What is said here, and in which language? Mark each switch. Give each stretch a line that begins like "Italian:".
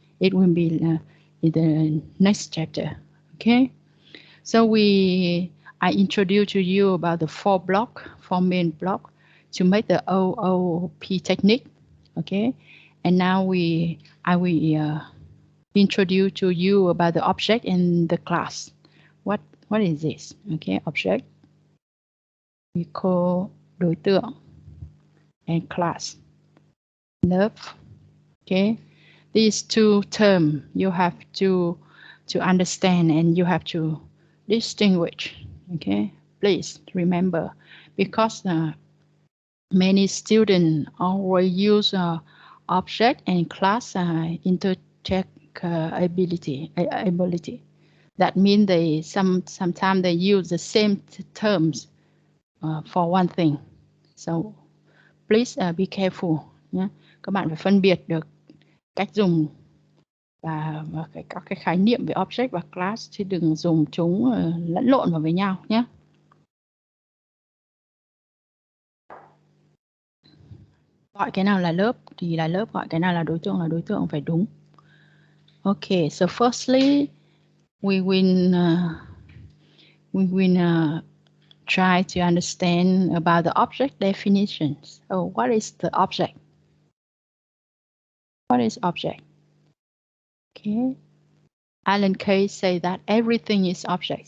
English: It will be in the next chapter. Okay, so I introduce to you about the four main block to make the OOP technique. Okay, and now I will introduce to you about the object and the class. What is this? Okay, object we call đối tượng and class lớp. Okay, these two terms you have to understand and you have to distinguish. Okay, please remember, because many students always use object and class interchangeability. That means they sometimes they use the same terms for one thing. So please be careful nhé.
Vietnamese: Các bạn phải phân biệt được cách dùng và các cái khái niệm về object và class, chứ đừng dùng chúng lẫn lộn vào với nhau nhé. Gọi cái nào là lớp thì là lớp, gọi cái nào là đối tượng phải đúng.
English: Okay, so firstly we will try to understand about the object definitions. So what is the object? What is object? Okay. Alan Kay say that everything is object.